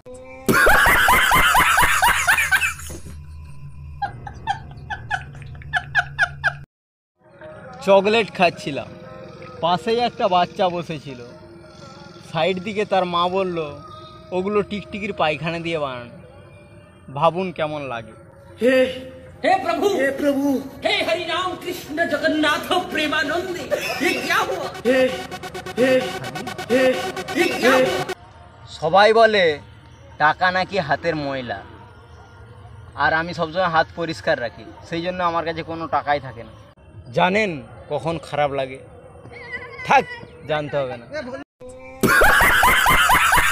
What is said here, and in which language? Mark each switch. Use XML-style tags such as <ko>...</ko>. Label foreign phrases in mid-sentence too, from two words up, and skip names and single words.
<bn>চকলেট খাচ্ছিলাম, পাশেই একটা বাচ্চা বসেছিল, সাইড দিকে তার মা বলল ওগুলো টিকটিকির পায়খানা দিয়ে বানান, ভাবুন কেমন লাগে।</bn> <hi>हे प्रभु, हे प्रभु, हे हरि राम कृष्ण जगन्नाथ प्रेमानंद, ये क्या हुआ? ये क्या हुआ?</hi> <bn>সবাই বলে টাকা নাকি হাতের ময়লা, আর আমি সবসময় হাত পরিষ্কার রাখি, সেই জন্য আমার কাছে কোনো টাকাই থাকে না। জানেন কখন খারাপ লাগে? থাক, জানতে হবে না।</bn>